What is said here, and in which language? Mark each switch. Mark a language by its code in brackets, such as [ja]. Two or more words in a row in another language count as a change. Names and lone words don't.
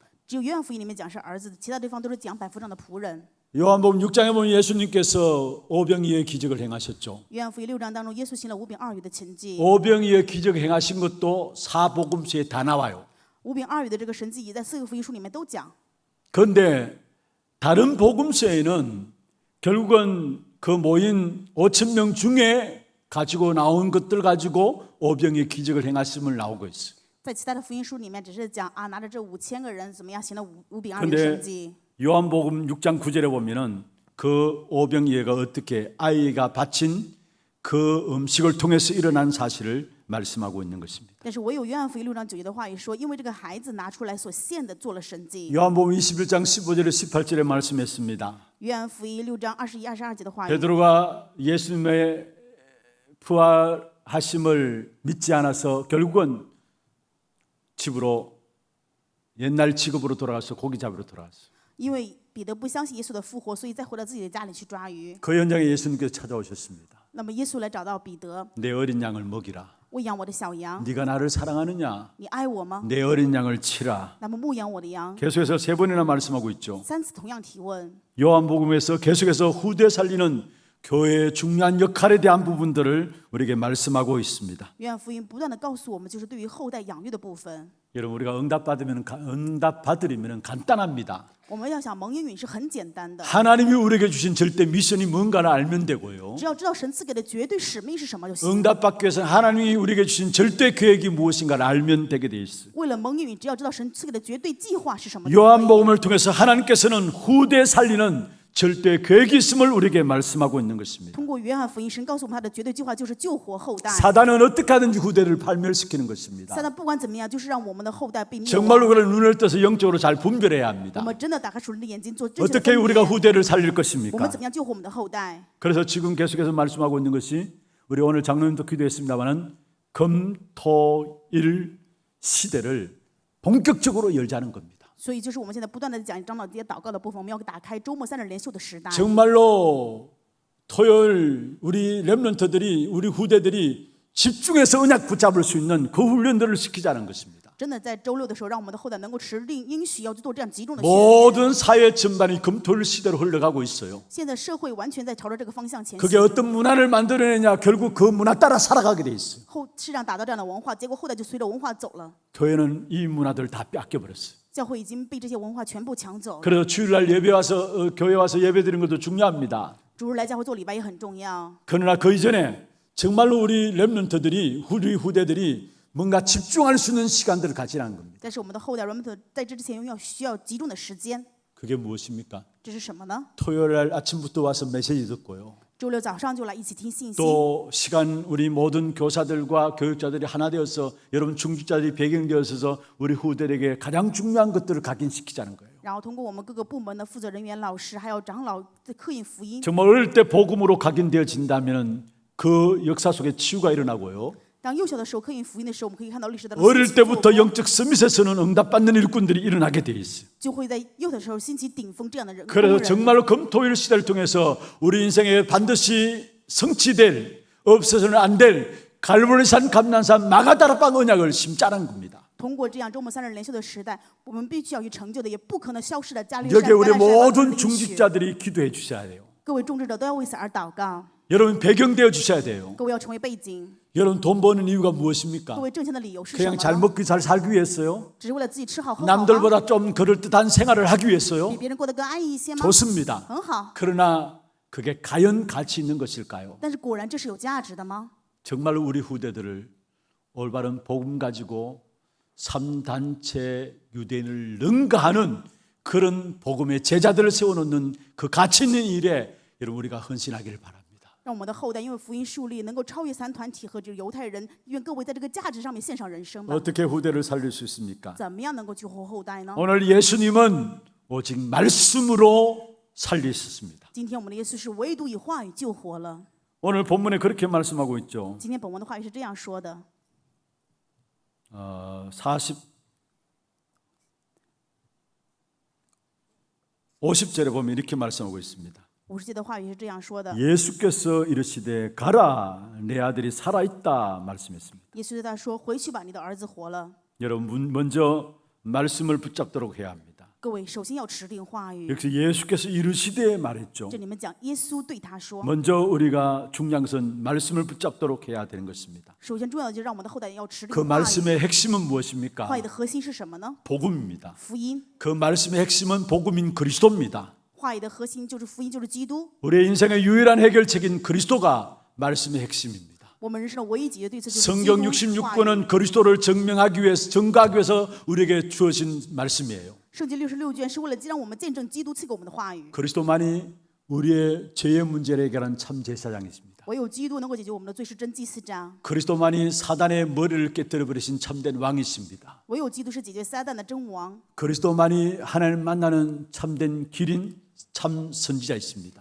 [zh] 只有约翰福音里面讲是儿子，其他地方都是讲百夫长的仆人。 [ko] 요한복음 6장에 보면 예수님께서 오병이의 기적을 행하셨죠. [zh] 约翰福音6章当中，耶稣行了5饼2鱼的奇迹。 [ko] 오병이의 기적을 행하신 것도 사복음서에 다 나와요. [zh] 5 饼2鱼的这个神迹也在4个福音书里面都讲。 [ko] 그런데 다른 복음서에는 결국은 그 모인 5,000명 중에 가지고 나온 것들 가지고 오병이의 기적을 행하심을 나오고 있어요. [zh] 在其他的福音书里面，只是讲拿着这5000个人怎么样行了5饼2鱼的 [ko] 근데 [zh] 神迹。 [ko] 요한복음 6장 9절에 보면은 그 오병이어가 어떻게 아이가 바친 그 음식을 통해서 일어난 사실을 말씀하고 있는 것입니다. [zh] 但是唯有约翰福音6章9节的话语说，因为这个孩子拿出来所献的做了神迹。 [ko] 요한복음 21장 15절에 18절에 말씀했습니다. [zh] 约翰福音6章21、22节的话语， [ko] 베드로가 예수님의 부활하심을 믿지 않아서 결국은 집으로 옛날 직업으로 돌아가서 고기 잡으러 돌아갔어요. [zh] 因为彼得不相信耶稣的复活，所以再回到自己的家里去抓鱼。 [ko] 그 현장에 예수님께서 찾아오셨습니다. [zh] 那么耶稣来找到彼得， [ko] 내 어린 양을 먹이라. [zh] 喂养我的小羊， [ko] 네가 나를 사랑하느냐? [zh] 你爱我吗？ [ko] 내 어린 양을 치라. [zh] 那么牧养我的羊。 [ko] 계속해서 3번이나 말씀하고 있죠. [zh] 3 次同样提问。 [ko] 요한복음에서 계속해서 후대 살리는 교회의 중요한 역할에 대한 부분들을 우리에게 말씀하고 있습니다. [zh] 约翰福音不断的告诉我们，就是对于后代养育的部分。 [ko] 여러분 우리가 응답받으면 간단합니다. [zh] 我们要想蒙应允是很简单的， [ko] 하나님이 우리에게 주신 절대 미션이 뭔가를 알면 되고요. [zh] 只要知道神赐给的绝对使命是什么就行。 [ko] 응답받기 위해서 하나님이 우리에게 주신 절대 계획이 무엇인가를 알면 되게 돼 있어요. [zh] 为了蒙应允，只要知道神赐给的绝对计划是什么就可以。 [ko] 요한복음을 통해서 하나님께서는 후대 살리는 절대 계획이 있음을 우리에게 말씀하고 있는 것입니다. [zh] 通过约翰福音，神告诉我们他的绝对计划就是救活后代。 [ko] 사단은 어떻게 하든지 후대를 팔멸시키는 것입니다. [zh] 撒旦不管怎么样，就是让我们的后代被灭亡。 [ko] 정말로 그런 눈을 떠서 영적으로 잘 분별해야 [zh] 我 [ko] 합니다. [zh] 们真的打开属灵的眼睛，做正确的 [ko] 어떻게 [zh] 分 [ko] 우리가 [zh] 辨。 [ko] 후대를 살릴 [zh] 我们 [ko] 것입니까? [zh] 怎么样救活我们的后代？ [ko] 그래서 지금 계속해서 말씀하고 있는 것이 우리 오늘 장로님도 기도했습니다마는 금토일 시대를 본격적으로 열자는 겁니다. [zh] 所以就是我们现在不断的讲长老节祷告的部分，我们要打开周末3日连休的时代。 [ko] 정말로 토요일 우리 렘넌트들이 우리 후대들이 집중해서 언약 붙잡을 수 있는 그 훈련들을 시키자는 것입니다. [zh] 真的在周六的时候，让我们的后代能够持定应许要去做这样集中的宣言。 [ko] 모든 사회 전반이 금토일 시대로 흘러가고 있어요. [zh] 现在社会完全在朝着这个方向前 [ko] 그게 [zh] 行。 [ko] 어떤 문화를 만들어내냐 결국 그 문화 따라 살아가게 돼 있어요. [zh] 后世上打造这样的文化，结果后代就随着文化走了。 [ko] 교회는 이 문화들을 다 뺏겨버렸어요. [zh] 教会已经被这些文化全部抢走了。 [ko] 그래서 주일날 예배 와서 교회 와서 예배 드리는 것도 중요합니다. [zh] 主日来教会做礼拜也很重要。 [ko] 그러나 그 이전에 정말로 우리 렘넌트들이 우리 후대들이 뭔가 집중할 수 있는 시간들을 가지라는 겁니다. [zh] 但是我们的后代人们在这之前需要集中的时间， [ko] 그게 무엇입니까? [zh] 这是什么呢？ [ko] 토요일 날 아침부터 와서 메시지 듣고요. [zh] 周六早上就来一起听信息。 [ko] 또 시간 우리 모든 교사들과 교육자들이 하나 되어서 여러분 중직자들이 배경되어서 우리 후대에게 가장 중요한 것들을 각인시키자는 거예요. [zh] 然后通过我们各个部门的负责人员、老师还有长老的刻印福音。 [ko] 정말 어릴 때 복음으로 각인되어진다면 그 역사 속에 치유가 일어나고요. [zh] 当幼小的时候刻印福音的时候，我们可以看到历史当中 [ko] 어릴 때부터 영적 서밋에서는 응답받는 일꾼들이 일어나게 돼 있어요. [zh] 就会在幼的时候兴起顶峰这样的人。 [ko] 그래서 정말로 금토일 시대를 통해서 우리 인생에 반드시 성취될 없어서는 안 될 갈보리산 감난산 마가다라빵 언약을 심자는 겁니다. [zh] 通过这样周末3日连休的时代，我们必须要去成就的，也不可能消失的加利山。 [ko] 여기에 우리 [zh] 橄榄山 [ko] 모든 [zh] 的应许 [ko] 중직자들이 기도해 주셔야 돼요. [zh] 各位种植者都要为此而祷告， [ko] 여러분 배경되어 주셔야 돼요. [zh] 各位要成为背景， [ko] 여러분 돈 버는 이유가 무엇입니까? [zh] 各位挣钱的理由是什么 [ko] 그냥 잘 [zh] 呢？ [ko] 먹고 잘 살기 위해서요? [zh] 只是为了自己吃好喝好吗？ [ko] 남들보다 좀 그럴듯한 생활을 하기 위해서요? [zh] 比别人过得更安逸一些吗？ [ko] 좋습니다. [zh] 很好， [ko] 그러나 그게 과연 가치 있는 것일까요? [zh] 但是果然这是有价值的吗？ [ko] 정말로 우리 후대들을 올바른 복음 가지고 3단체 유대인을 능가하는 그런 복음의 제자들을 세워놓는 그 가치 있는 일에 여러분 우리가 헌신하기를 바랍니다. [zh] 让我们的后代因为福音树立，能够超越3团体和这个犹太人。愿各位在这个价值上面献上人生吧。 [ko] 어떻게 후대를 살릴 수 있습니까? [zh] 怎么样能够救活后代呢？ [ko] 오늘 예수님은 오직 말씀으로 살리셨습니다. [zh] 今天我们的耶稣是唯独以话语救活了。 [ko] 오늘 본문에 그렇게 말씀하고 있죠. [zh] 今天本文的话语是这样说的： [ko] 50절에 보면 이렇게 말씀하고 있습니다. [zh] 50 节的话语是这样说的。 [ko] 예수께서 이르시되 가라 내 아들이 살아있다 말씀했습니다. [zh] 耶稣对他说：“回去吧，你的儿子活了。 [ko] 여러분 먼저 말씀을 붙잡도록 해야 합니다. ” [zh] 各位首先要持定话语。 [ko] 역시 예수께서 이르시되 말했죠. [zh] 这里面讲耶稣对他说。 [ko] 먼저 우리가 중요한 것은 말씀을 붙잡도록 해야 되는 것입니다. [zh] 首先重要的就是让我们的后代要持定 [ko] 그 [zh] 话语。 [ko] 말씀의 핵심은 무엇입니까? [zh] 话语的核心是什么呢？ [ko] 복음입니다. [zh] 福音。 [ko] 그 말씀의 핵심은 복음인 그리스도입니다. [zh] 话语的核心就是福音，就是基督。 [ko] 우리의 인생의 유일한 해결책인 그리스도가 말씀의 핵심입니다. [zh] 我们人生的唯一解决对策就是基 [ko] 성경 [zh] 督。话语 [ko] 66권은 그리스도를 증명하기 위해서 증거하기 위해서 우리에게 주어진 말씀이에요. [zh] 圣经66卷是为了让我们见证基督赐给我们的话语。 [ko] 그리스도만이 우리의 죄의 문제를 해결한 참 제사장이십니다. [zh] 唯有基督能够解决我们的罪，是真祭司长。 [ko] 그리스도만이 사단의 머리를 깨뜨려 버리신 참된 왕이십니다. [zh] 唯有基督是解决撒旦的真王。 [ko] 그리스도만이 하나님 만나는 참된 길인 참 선지자이십니다.